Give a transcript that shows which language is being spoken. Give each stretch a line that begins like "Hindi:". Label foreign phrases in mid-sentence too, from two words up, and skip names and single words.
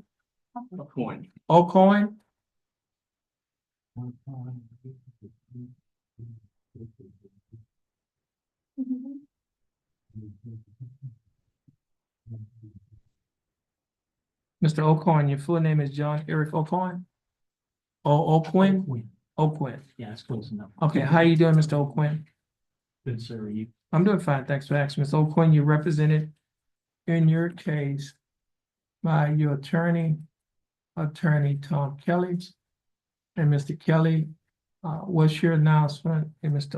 English: O'Coin? Mr. O'Coin, your full name is John Eric O'Coin? O'Quinn? O'Quinn. Yeah, it's close enough. Okay, how you doing, Mr. O'Quinn? Good, sir. You. I'm doing fine, thanks for asking. Ms. O'Quinn, you're represented in your case by your attorney, Attorney Tom Kelly. And Mr. Kelly, what's your announcement in Mr.